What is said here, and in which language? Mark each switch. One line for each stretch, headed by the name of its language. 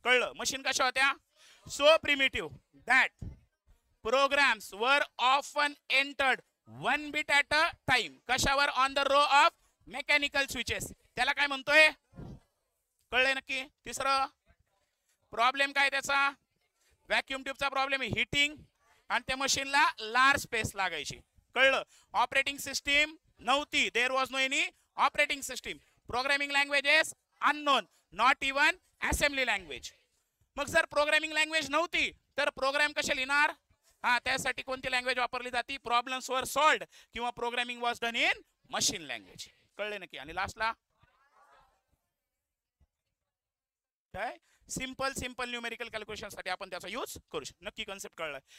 English: कळलं.
Marathi: मशीन कशा होत्या,
English: So primitive that programs वर often entered 1 bit at a time. कशावर, on the row of mechanical switches.
Marathi: त्याला काय म्हणतोय, कळलंय नक्की. तिसरं प्रॉब्लेम काय त्याचा, व्हॅक्यूम ट्यूबचा प्रॉब्लेम आहे हीटिंग, आणि त्या मशीनला लार्ज स्पेस लागायची. कळलं. ऑपरेटिंग सिस्टीम नव्हती,
English: There was no any operating system. Programming languages unknown, not even assembly language.
Marathi: मग जर प्रोग्रामिंग लँग्वेज नव्हती तर प्रोग्राम कसे लिहिणार, हा त्यासाठी कोणती लँग्वेज वापरली जाते, प्रॉब्लेम्स वर सॉल्व्ड किंवा
English: Programming was done in machine language.
Marathi: कळले नक्की. आणि लास्टला काय, सिंपल न्यूमेरिकल कॅल्क्युलेशन साठी आपण त्याचा यूज करू शकतो. नक्की कन्सेप्ट कळलाय.